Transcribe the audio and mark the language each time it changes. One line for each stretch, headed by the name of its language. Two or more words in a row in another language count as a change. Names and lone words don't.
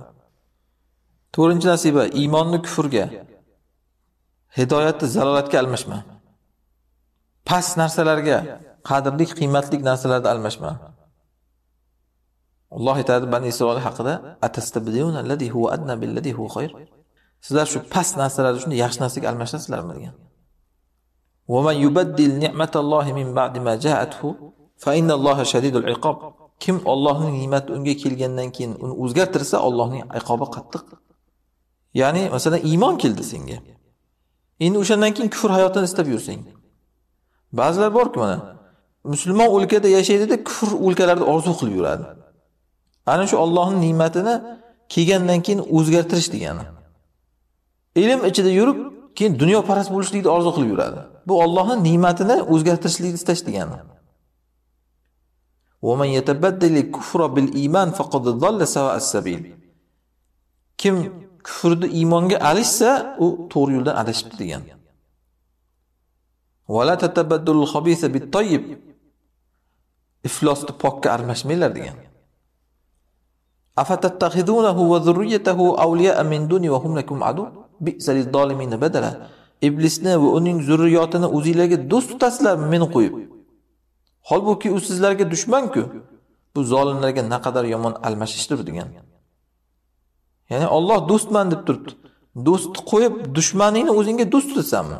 Uzbek: 4-nasiba, iymonni kufrga, hidoyatni zalolatga almashma. Past narsalarga, qadrli, qiymatli narsalarga almashma. Alloh aytadi Bani Isroil haqida:
Arabic: "أتستبدلون الذي هو أدنى بالذي هو خير."
Uzbek: Sizlar shu past narsalarni shunday yaxshi narsaga almashasizlarmi degan.
Arabic: "ومن يبدل نعمة الله من بعد ما جاءته فإن الله شديد العقاب."
Uzbek: Kim Allohning ne'mati unga kelgandan keyin uni o'zgartirsa, Allohning iqobi qattiq. Ya'ni, masalan, iymon keldi senga. Endi o'shandan keyin kufr hayotini istab yursang, Ba'zilar borki mana musulmon o'lkada yashaydi-da, kufr o'lkalarida orzu qilib yuradi. Ana shu Allohning ne'matini kelgandan keyin o'zgartirish degani. Ilm ichida yurib, keyin dunyoparast bo'lishlikni orzu qilib yuradi. Bu Allohning ne'matini o'zgartirishlikni istash degani.
Arabic: ومن يتبدل الكفر بالإيمان فقد ضل سواء السبيل.
Uzbek: Kim kufrni iymonga alishsa, u to'g'ri yo'ldan adashibdi degan.
Arabic: ولا تتبدلوا الخبيث بالطيب.
Uzbek: Iflosni pokka aralashmanglar degan.
Arabic: أفتتخذونه وذريته أولياء من دوني وهم لكم عدو بئس للظالمين بدلا.
Uzbek: Iblisni va uning zurriyotini o'zingizlarga do'st tutasizlarmi meni qo'yib? Holbuki u sizlarga dushman-ku. Bu zolimlarga naqadar yomon almashishdir degan. Ya'ni Alloh do'stman deb turibdi. Do'stni qo'yib dushmaningni o'zingga do'st tutasanmi?